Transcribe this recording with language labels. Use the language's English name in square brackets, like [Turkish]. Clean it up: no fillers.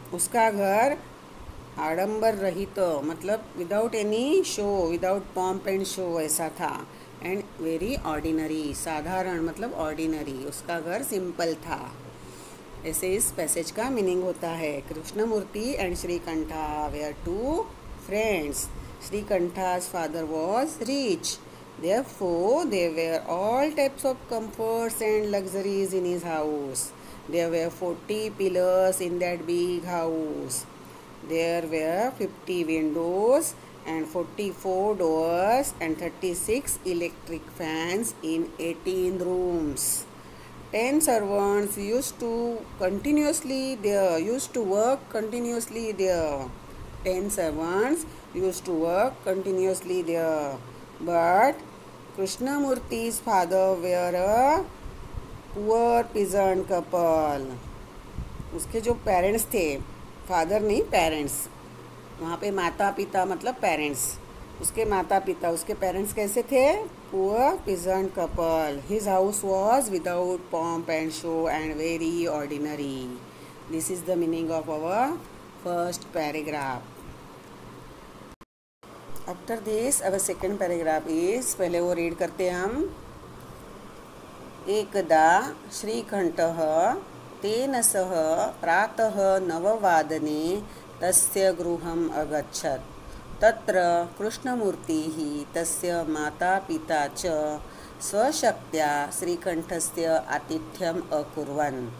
[Hindi] उसका घर आडंबर रहित मतलब [English] without any show, without pomp and show [Hindi] ऐसा था। [English] and very ordinary, [Hindi] साधारण मतलब ऑर्डिनरी, उसका घर सिंपल था। ऐसे इस पैसेज का मीनिंग होता है। [English] Krishnamurthy and Srikanta were 2 friends. Srikanta's father was rich. Therefore, there were all types of comforts and luxuries in his house. There were 40 pillars in that big house. There were 50 windows and 44 doors and 36 electric fans in 18 rooms. 10 servants used to work continuously there. 10 servants used to work continuously there. But Krishnamurti's father were a poor peasant couple. [Hindi] उसके जो parents थे, father नहीं parents, वहाँ पे माता पिता मतलब parents, उसके माता पिता, उसके पेरेंट्स कैसे थे? [English] Poor peasant couple. His house was without pomp and show and very ordinary. This is the meaning of our first paragraph. After this our second paragraph is, [Hindi] पहले वो रीड करते हैं हम। [Sanskrit] एकदा श्रीकंठः तेन सह प्रातः 9 तस्य गृहम् अगच्छत्। तत्र कृष्णमूर्तिः तस्य माता पिता च स्वशक्त्या श्रीकंठस्य आतिथ्यम् अकुर्वन्।